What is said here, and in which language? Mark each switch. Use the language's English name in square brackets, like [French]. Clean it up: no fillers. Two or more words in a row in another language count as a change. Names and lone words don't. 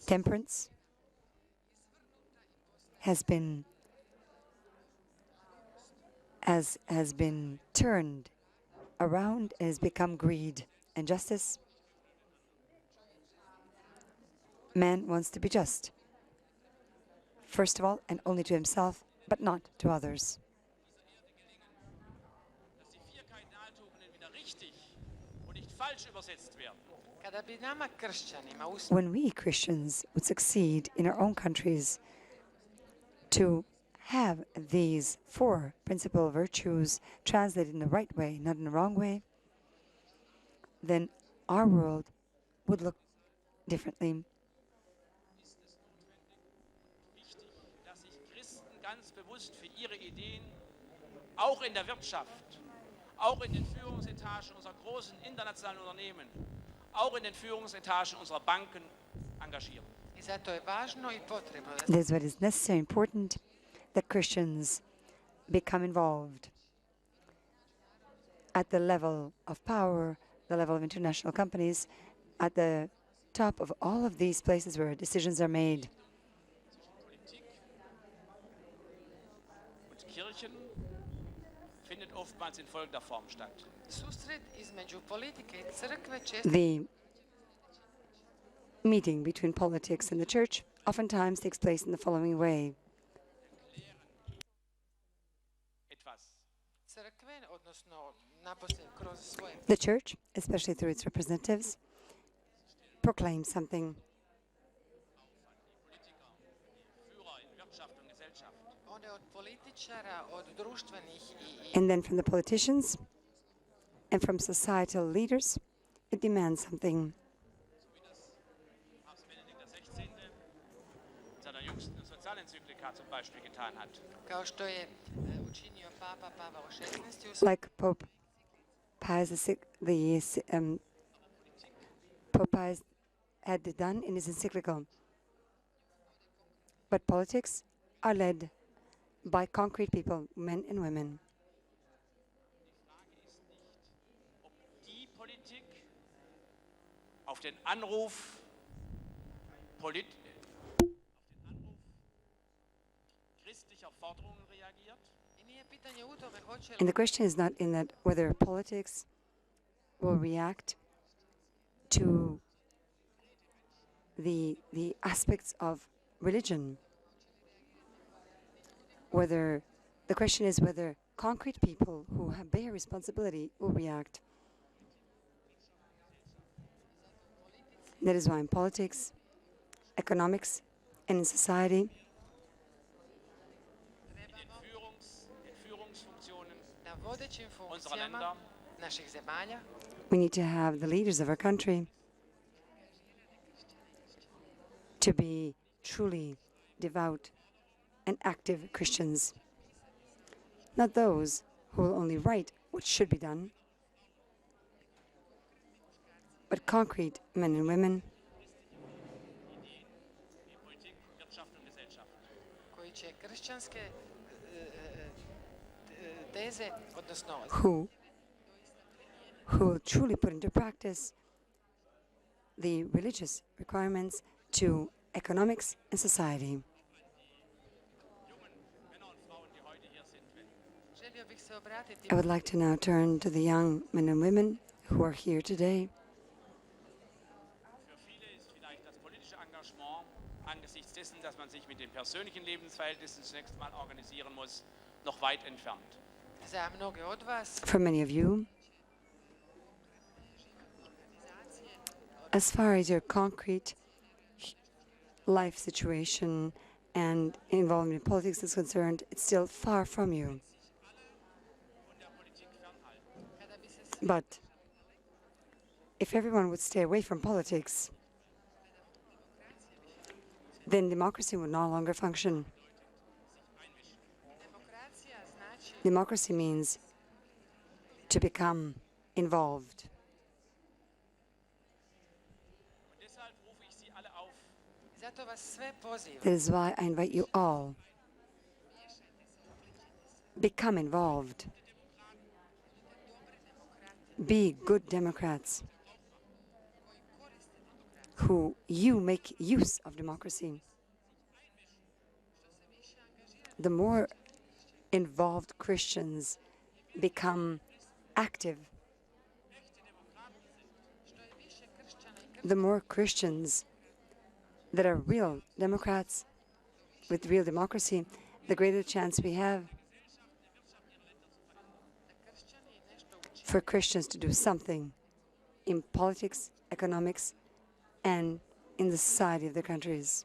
[English] Temperance has been turned around and has become greed. And justice, man wants to be just, first of all and only to himself, but not to others. [German] Dass die 4 Kardinaltugenden wieder richtig und nicht falsch übersetzt werden. [Croatian] kada bi nama kršćanima [English] When we Christians would succeed in our own countries to have these 4 principal virtues translated in the right way, not in the wrong way, then our world would look differently. [German] Wichtig, dass sich Christen ganz bewusst für ihre Ideen auch in der Wirtschaft, auch in den Führungsetagen unserer großen internationalen Unternehmen, auch in den Führungsetagen unserer Banken engagieren. [Croatian] i zato je važno i potrebno da [English] That's what is necessary and important, that Christians become involved at the level of power, the level of international companies, at the top of all of these places where decisions are made. [German] Politik und Kirchen findet oftmals in folgender Form statt. [Croatian] susret između politike i crkve često [English] The meeting between politics and the church oftentimes takes place in the following way. [German] Etwas. [Croatian] crkve, odnosno naposled kroz svoje [English] The church, especially through its representatives, proclaims something. [German] Politiker, die Führer in Wirtschaft und Gesellschaft. [Croatian] onda od političara, od društvenih [English] And then from the politicians and from societal leaders, it demands something. [German] So wie das Papst Benedikt XVI. In seiner jüngsten Sozialenzyklika zum Beispiel getan hat. [Croatian] kao što je učinio Papa Pavao XVI. u svojoj [English] Like Pope Pius Pope Pius had done in his encyclical. But politics are led by concrete people, men and women. [German] Die Frage ist nicht, ob die Politik auf den Anruf christlicher Forderungen reagiert, [Croatian] I nije pitanje u tome hoće [English] And [Croatian] li [English] the question is not in that whether politics will react to the aspects of religion, whether the question is whether concrete people who bear responsibility will react. That is why in politics, economics, and in society, [German] in Führungsfunktionen [Croatian] na vodećim [German] unserer [Croatian] funkcijama [German] Länder [Croatian] naših zemalja [English] we need to have the leaders of our country to be truly devout and active Christians, not those who will only write what should be done, but concrete men and women [German] wie Politik, Wirtschaft und Gesellschaft. [Croatian] koji će kršćanske teze, odnosno [English] who will truly put into practice the religious requirements to economics and society. [German] Jungen Männer und Frauen, die heute hier sind, wenn [Croatian] želio bih se obratiti [English] I would like to now turn to the young men and women who are here today. [German] für viele ist vielleicht das politische Engagement angesichts dessen, dass man sich mit den persönlichen Lebensverhältnissen zunächst mal organisieren muss, noch weit entfernt. [Croatian] za mnoge od vas [English] For many of you, as far as your concrete life situation and involvement in politics is concerned, it's still far from you. [German] Von der Politik fernhalten. [Croatian] kada bi se [English] But if everyone would stay away from politics, then democracy would no longer function. [Croatian] demokracija znači [English] Democracy means to become involved. [German] Und deshalb rufe ich Sie alle auf, [Croatian] zato vas sve pozivam [English] That is why I invite you all. Become involved. Be good Democrats who you make use of democracy. The more involved Christians become active, the more Christians that are real Democrats with real democracy, the greater chance we have for Christians to do something in politics, economics, and in the society of their countries.